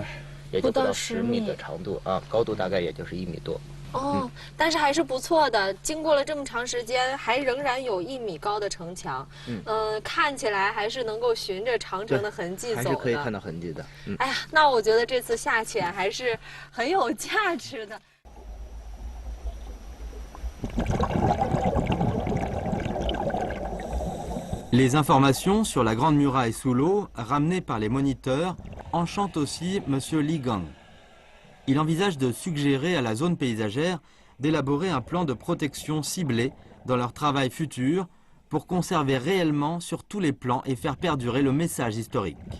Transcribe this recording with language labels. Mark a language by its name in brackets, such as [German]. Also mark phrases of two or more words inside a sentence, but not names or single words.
[Chinese] 也就不到10米的长度啊，高度大概也就是1米多。哦，但是还是不错的。经过了这么长时间，还仍然有1米高的城墙。看起来还是能够循着长城的痕迹走的，还是可以看到痕迹的。哎呀，那我觉得这次下潜还是很有价值的。 [French] Les informations sur la Grande Muraille sous l'eau, ramenées par les moniteurs, enchantent aussi M. Li Gang. Il envisage de suggérer à la zone paysagère d'élaborer un plan de protection ciblé dans leur travail futur pour conserver réellement sur tous les plans et faire perdurer le message historique.